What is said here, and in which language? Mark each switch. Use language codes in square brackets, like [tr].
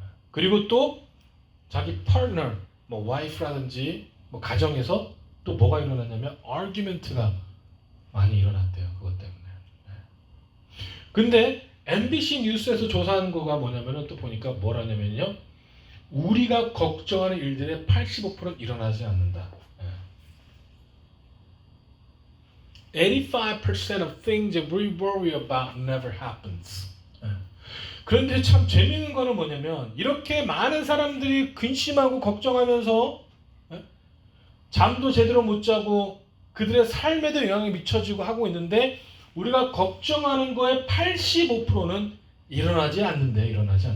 [ko] 그리고 또 자기 partner, 뭐 wife라든지 뭐 가정에서 또 뭐가 일어났냐면 argument가 많이 일어났대요. 그것 때문에. 근데 MBC 뉴스에서 조사한 거가 뭐냐면은 또 보니까 뭐라냐면요, 우리가 걱정하는 일들의 85%는 일어나지 않는다. [en] 85% of things that we worry about never happens. [ko] 그런데 참 재미있는 거는 뭐냐면 이렇게 많은 사람들이 근심하고 걱정하면서 잠도 제대로 못 자고 그들의 삶에도 영향이 미쳐지고 하고 있는데 우리가 걱정하는 거의 85%는 일어나지 않는데요.